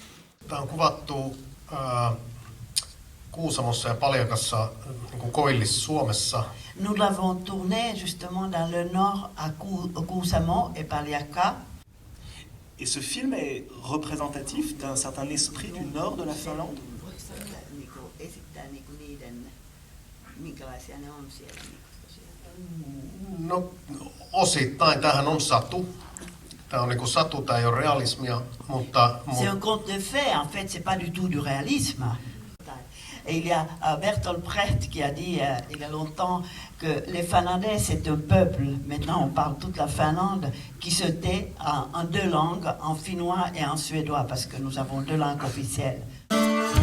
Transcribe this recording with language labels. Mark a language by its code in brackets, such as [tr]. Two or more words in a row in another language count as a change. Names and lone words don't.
[fi] Tämä on kuvattu Kuusamossa ja Paljakassa, Koillis Suomessa. [fr] Nous l'avons tourné justement dans le nord à Kuusamo et Paljaka. Et ce film est représentatif d'un certain esprit du nord de la Finlande. [fi] No, osittain tämähän on satu. Tämä on satu, tämä ei ole realismia, mutta... [fr] C'est un conte de fait, en fait, c'est pas du tout du réalisme. Et il y a Bertolt Brecht qui a dit il y a longtemps que les Finlandais c'est un peuple, maintenant on parle toute la Finlande, qui se tait en deux langues, en finnois et en suédois, parce que nous avons deux langues officielles.